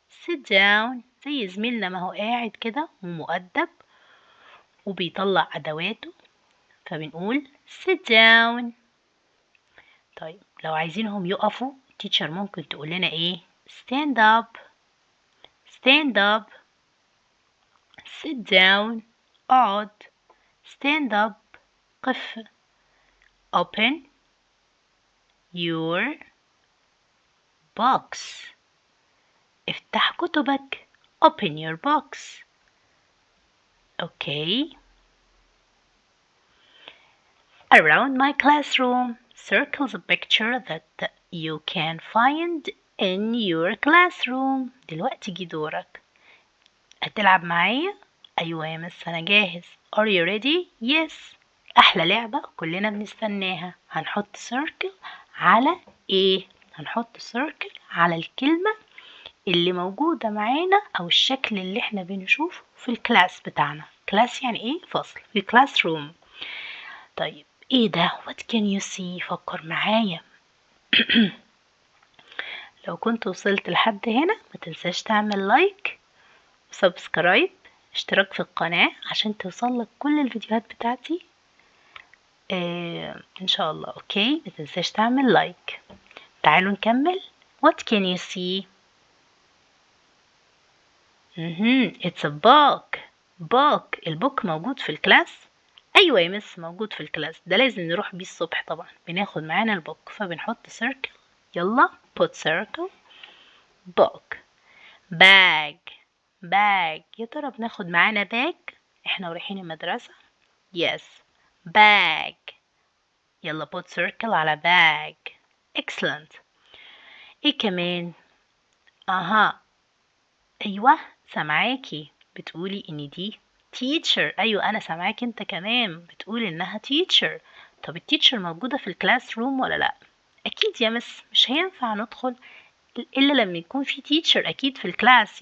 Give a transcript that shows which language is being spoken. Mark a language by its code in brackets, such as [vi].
[en] sit down [ar] زي زميلنا ما هو قاعد كده ومؤدب وبيطلع أدواته، فبنقول sit down. طيب لو عايزينهم يقفوا التيتشر ممكن تقول لنا ايه؟ [en] stand up. stand up. sit down [ar] اقعد. [en] stand up [ar] قف. [en] open your box. [ar] افتح كتبك. [en] open your box. okay. around my classroom. circle the picture that you can find in your classroom. [ar] دلوقتي جه دورك. هتلعب معايا؟ أيوة يا مس أنا جاهز. [en] are you ready؟ yes. [ar] أحلى لعبة كلنا بنستناها. هنحط circle على إيه؟ هنحط circle على الكلمة اللي موجودة معانا أو الشكل اللي احنا بنشوفه في الكلاس بتاعنا. كلاس يعني إيه؟ فصل. في classroom. طيب إيه ده؟ [en] what can you see؟ [ar] فكر معايا. لو كنت وصلت لحد هنا ما تنساش تعمل لايك وسبسكرايب، اشتراك في القناة عشان توصلك كل الفيديوهات بتاعتي ان شاء الله. اوكي ما تنساش تعمل لايك. تعالوا نكمل. [en] what can you see؟ it's a book. book. [ar] البوك موجود في الكلاس؟ ايوه يا مس موجود في الكلاس. ده لازم نروح بيه الصبح طبعا. بناخد معانا البوك فبنحط circle. [en] يلا put circle. book. bag. bag. [ar] يا ترى بناخد معانا باج احنا ورايحين المدرسة؟ [en] yes. bag. يلا put circle على bag. excellent. [ar] ايه كمان؟ ايوه سامعاكي بتقولي ان دي teacher. ايوه انا سامعاك انت كمان بتقول انها teacher. طب التيتشر موجودة في الكلاس روم ولا لا؟ اكيد يا مس مش هينفع ندخل الا لما يكون في teacher اكيد في الكلاس.